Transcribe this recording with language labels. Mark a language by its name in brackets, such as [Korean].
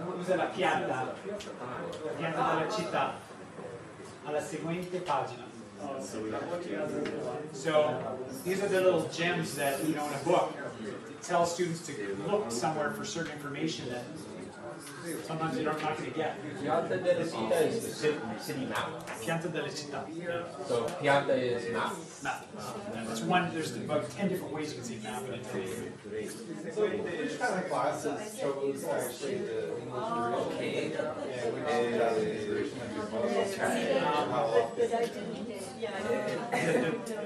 [Italian] Usa la pianta della città alla seguente pagina. [English] So these are the little gems that, you know, in a book, it tells students to look somewhere for certain information that sometimes they're not going to get. Pianta della città is the city map. [Italian] Pianta della città. [English] So Pianta is map. Map. That's one. There's about 10 different ways you can say map in it. So which kind of classes chose actually the English